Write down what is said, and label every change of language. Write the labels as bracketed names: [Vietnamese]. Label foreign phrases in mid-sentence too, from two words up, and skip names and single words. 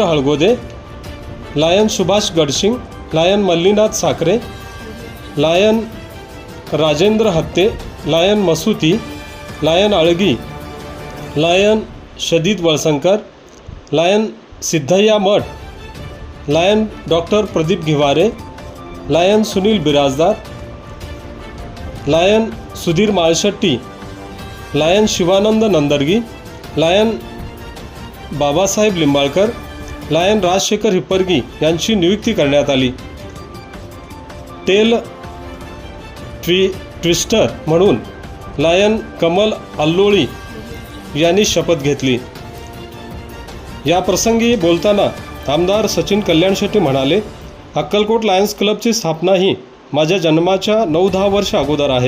[Marathi] हळगोदे, लायन सुभाष गडशिंग, लायन मल्लीनाथ साखरे, लायन राजेंद्र हत्ते, लायन मसुती, लायन अळगी, लायन शदीद वळसंकर, लायन सिद्धय्या मठ, लायन डॉक्टर प्रदीप घिवारे, लायन सुनील बिराजदार, लायन सुधीर माळशेट्टी, लायन शिवानंद नंदरगी, लायन बाबासाहेब लिंबाळकर, लायन राजशेखर हिप्परगी यांची नियुक्ती करण्यात आली। [English] Tail Twister [Marathi] म्हणून लायन कमल अल्लोळी यांनी शपथ घेतली। या प्रसंगी बोलताना आमदार सचिन कल्याण शेट्टी म्हणाले, अक्कलकोट लायन्स क्लबची स्थापना ही माझ्या जन्माच्या 9-10 वर्ष अगोदर आहे।